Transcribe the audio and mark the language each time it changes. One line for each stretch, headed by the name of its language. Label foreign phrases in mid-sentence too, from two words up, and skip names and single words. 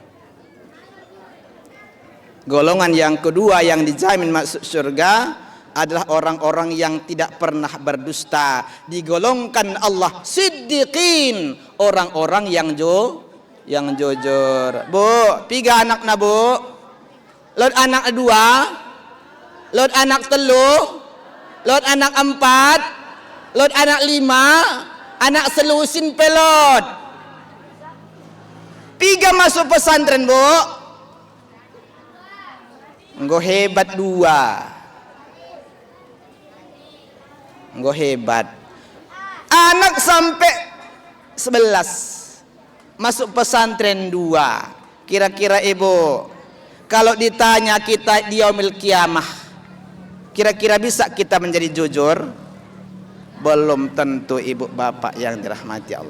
Indonesian: Golongan yang kedua yang dijamin masuk surga adalah orang-orang yang tidak pernah berdusta. Digolongkan Allah siddiqin, orang-orang yang jujur.
Madurese: Bu, 3 anak na bu. Lot anak 2, lot anak 3, lot anak 4, lot anak 5, anak selusin pelot.
Indonesian: 3 masuk pesantren bu.
Madurese: Engko hebat 2. Engko hebat.
Indonesian: Anak sampai 11 masuk pesantren 2. Kira-kira ibu, kalau ditanya kita di yaumil kiamah, kira-kira bisa kita menjadi jujur? Belum tentu ibu bapak yang dirahmati Allah.